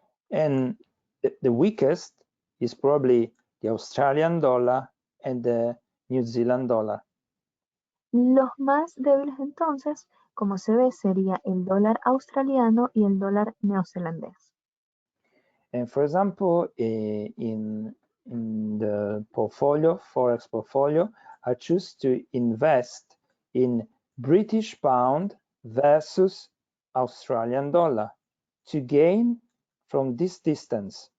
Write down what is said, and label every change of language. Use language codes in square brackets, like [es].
[en] And the weakest is probably the Australian dollar and the New Zealand dollar. [es] Los más débiles entonces, como se ve, sería el dólar australiano y el dólar neozelandés. [en] And for example, in the portfolio, Forex portfolio, I choose to invest in British pound versus Australian dollar to gain from this distance.